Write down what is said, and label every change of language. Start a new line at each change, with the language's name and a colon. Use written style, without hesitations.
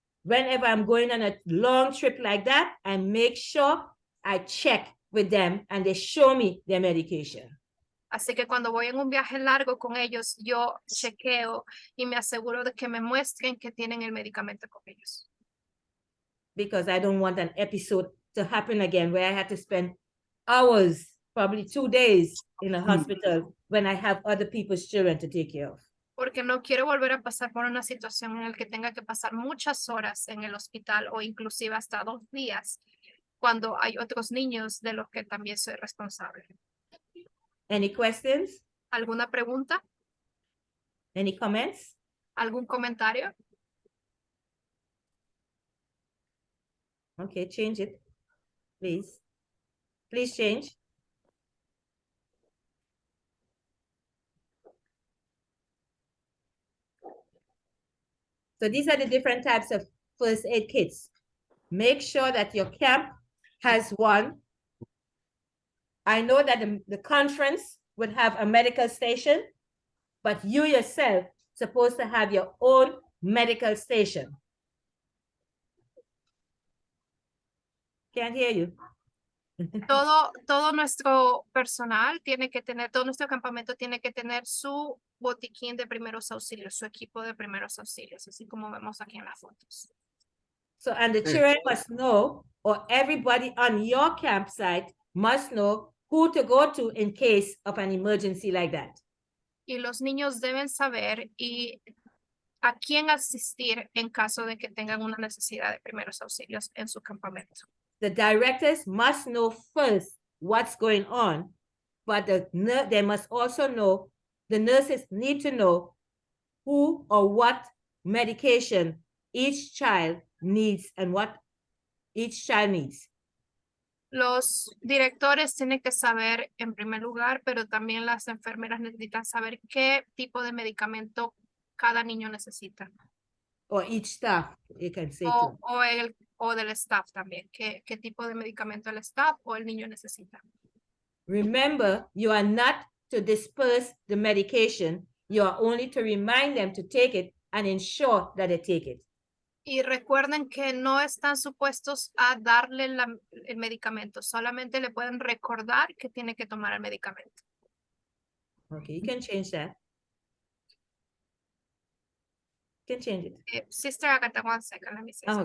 English: Whenever I'm going on a long trip like that, I make sure I check with them and they show me their medication.
Spanish: Así que cuando voy en un viaje largo con ellos, yo chequeo y me aseguro de que me muestren que tienen el medicamento con ellos.
English: Because I don't want an episode to happen again where I had to spend hours, probably 2 days in a hospital when I have other people's children to take care of.
Spanish: Porque no quiero volver a pasar por una situación en la que tenga que pasar muchas horas en el hospital o inclusive hasta 2 días cuando hay otros niños de los que también soy responsable.
English: Any questions?
Spanish: ¿Alguna pregunta?
English: Any comments?
Spanish: ¿Algún comentario?
English: Okay, change it, please. Please change. So these are the different types of first aid kits. Make sure that your camp has one. I know that the conference would have a medical station, but you yourself supposed to have your own medical station. Can't hear you.
Spanish: Todo nuestro personal tiene que tener, todo nuestro campamento tiene que tener su botiquín de primeros auxilios, su equipo de primeros auxilios, así como vemos aquí en las fotos.
English: So, and the children must know, or everybody on your campsite must know who to go to in case of an emergency like that.
Spanish: Y los niños deben saber y a quién asistir en caso de que tengan una necesidad de primeros auxilios en su campamento.
English: The directors must know first what's going on, but they must also know, the nurses need to know who or what medication each child needs and what each child needs.
Spanish: Los directores tienen que saber en primer lugar, pero también las enfermeras necesitan saber qué tipo de medicamento cada niño necesita.
English: Or each staff, you can say too.
Spanish: O del staff también, qué tipo de medicamento el staff o el niño necesita.
English: Remember, you are not to disperse the medication. You are only to remind them to take it and ensure that they take it.
Spanish: Y recuerden que no están supuestos a darle el medicamento, solamente le pueden recordar que tiene que tomar el medicamento.
English: Okay, you can change that. You can change it. Sister Agatha, one second, let me say something.